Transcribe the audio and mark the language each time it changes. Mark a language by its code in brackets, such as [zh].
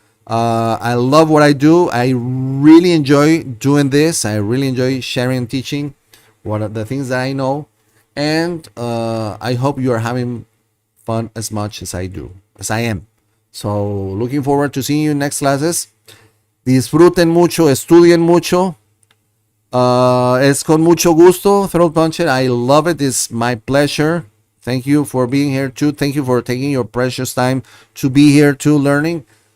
[en] I love what I do. I really enjoy doing this. I really enjoy sharing and teaching what are the things that I know, and I hope you are having fun as much as I am. So looking forward to seeing you in next classes. [es] Disfruten mucho, estudien mucho. Es con mucho gusto, Throat Puncher. [en] I love it. It's my pleasure. Thank you for being here too. Thank you for taking your precious time to be here too, learning.